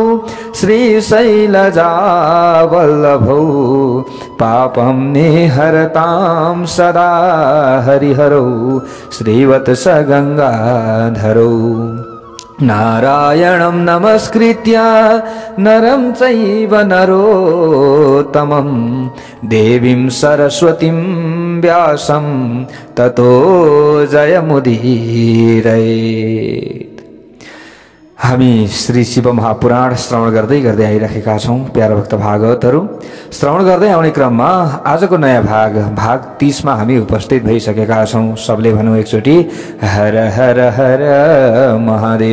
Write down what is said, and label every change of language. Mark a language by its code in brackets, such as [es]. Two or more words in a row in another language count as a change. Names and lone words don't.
[sa] श्रीशैलजावल्लभौ पापं निहरतां सदा हरिहरौ श्रीवत्स गंगाधरौ नारायणं नमस्कृत्य नरं चैव नरोत्तमं देवीं सरस्वतीं व्यासं ततो जयमुदीरयेत्। [ne] हामी श्री शिव महापुराण श्रवण गर्दै गर्दै आइरहेका छौं। प्यारा भक्त भागवतहरु, श्रवण गर्दै आउने क्रममा आजको नयाँ भाग 30 मा हामी उपस्थित भइसकेका छौं। सबले भनौं एकचोटी हर हर हर महादेव।